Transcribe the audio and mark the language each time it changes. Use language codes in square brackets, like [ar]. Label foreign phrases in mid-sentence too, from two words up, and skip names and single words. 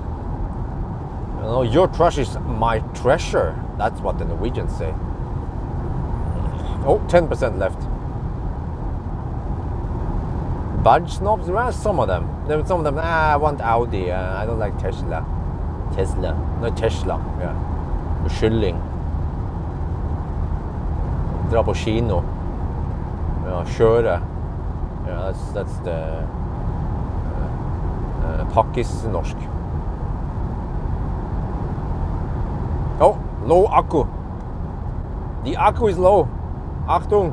[en] Your trash is my treasure. That's what the Norwegians say. Oh, 10% left. Badge snobs, there are some of them. I want Audi. I don't like Tesla. No, Tesla. Yeah. [no] Kylling. Dra på kino. Ja, kjøre. [en] Yeah, that's the pakkis-norsk. Oh, low akku. The akku is low. Achtung.